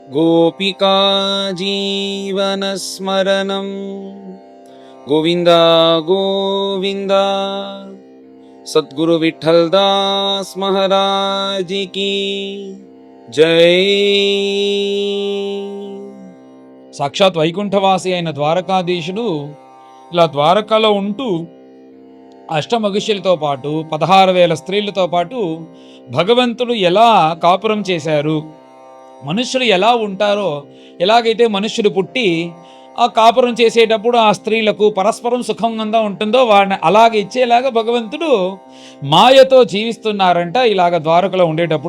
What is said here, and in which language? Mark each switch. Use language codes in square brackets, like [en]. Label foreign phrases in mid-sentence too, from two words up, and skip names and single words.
[sa] गोपिका जीवनस्मरणं गोविन्द गोविन्द। [hi] सद्गुरु विठ्ठल दास महाराज की जय। [te] సాక్షాత్ వైకుంఠవాసి అయిన ద్వారకాధీశుడు ఇలా ద్వారకలో ఉంటూ అష్టమగుషులతో పాటు 16,000 స్త్రీలతో పాటు భగవంతుడు ఎలా కాపురం చేశారు, మనుష్యులు ఎలా ఉంటారో, ఎలాగైతే మనుష్యులు పుట్టి ఆ కాపురం చేసేటప్పుడు ఆ స్త్రీలకు పరస్పరం సుఖంగా ఉంటుందో వాడిని అలాగే ఇచ్చేలాగా భగవంతుడు మాయతో జీవిస్తున్నారంట ఇలాగ ద్వారకలో ఉండేటప్పుడు.